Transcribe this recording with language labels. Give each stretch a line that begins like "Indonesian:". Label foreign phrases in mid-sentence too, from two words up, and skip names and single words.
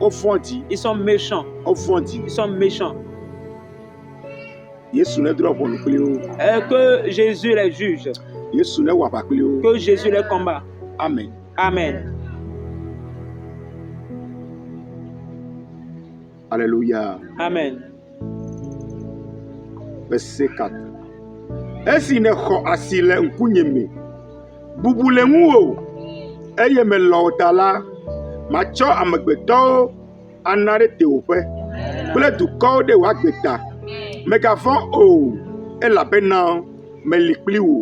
French: Ils sont méchants. Ils sont méchants. Et que Jésus les juge. Que Jésus les combat. Amen. Amen. Alléluia. Amen. Verset 4.
Ewe: Esi ne xɔ asi le ŋkunyeme, bubu le ŋuwò, eye mele ta la, matsɔ amegbetɔwo ana ɖe tewoƒe kple dukɔwo ɖe wò agbeta. Megavɔ̃ o, elabena meli kpli wò.